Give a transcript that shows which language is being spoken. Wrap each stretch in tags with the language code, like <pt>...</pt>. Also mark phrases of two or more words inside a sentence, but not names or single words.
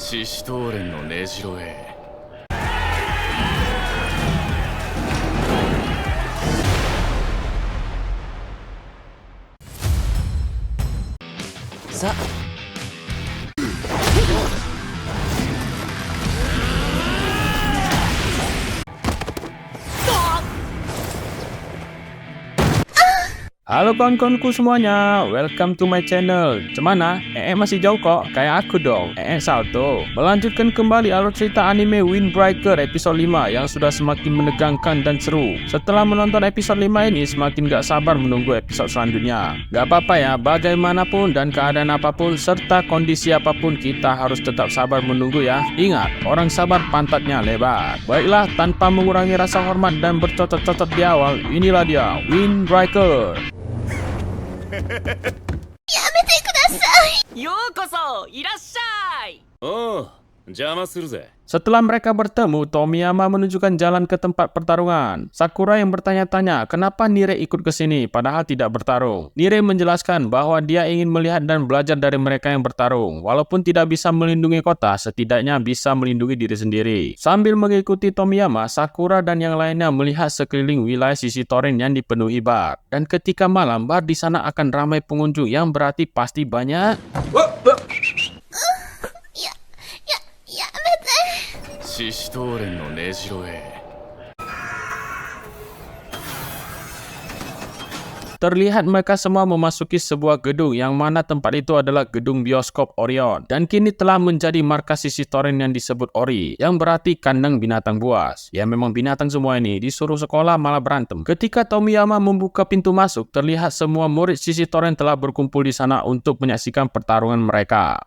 <ja>獅子頭連の根城へ。</ja> <id>さ Halo kawan-kawanku semuanya,</id> <en>welcome to my channel. Cemana?</en> <id>Masih jauh kok, kayak aku dong. Salto. Melanjutkan kembali alur cerita anime Windbreaker episode 5 yang sudah semakin menegangkan dan seru. Setelah menonton episode 5 ini, semakin gak sabar menunggu episode selanjutnya. Gak apa-apa ya, bagaimanapun dan keadaan apapun serta kondisi apapun, kita harus tetap sabar menunggu ya. Ingat, orang sabar pantatnya lebar. Baiklah, tanpa mengurangi rasa hormat dan bercocok-cocok di awal, inilah dia, Windbreaker.</id> <ja>やめてください。ようこそいらっしゃい。おう、邪魔するぜ。</ja> <id>Setelah mereka bertemu, Tomiyama menunjukkan jalan ke tempat pertarungan. Sakura yang bertanya-tanya kenapa Nire ikut ke sini padahal tidak bertarung. Nire menjelaskan bahwa dia ingin melihat dan belajar dari mereka yang bertarung. Walaupun tidak bisa melindungi kota, setidaknya bisa melindungi diri sendiri. Sambil mengikuti Tomiyama, Sakura dan yang lainnya melihat sekeliling wilayah sisi toren yang dipenuhi bar. Dan ketika malam, bar di sana akan ramai pengunjung yang berarti pasti banyak.</id> <ja>獅子頭連の根城へ。</ja> <id>Terlihat mereka semua memasuki sebuah gedung yang mana tempat itu adalah gedung bioskop Orion dan kini telah menjadi markas sisi toren yang disebut Ori, yang berarti kandang binatang buas. Ya memang binatang semua ini, disuruh sekolah malah berantem. Ketika Tomiyama membuka pintu masuk, terlihat semua murid sisi toren telah berkumpul di sana untuk menyaksikan pertarungan mereka.</id>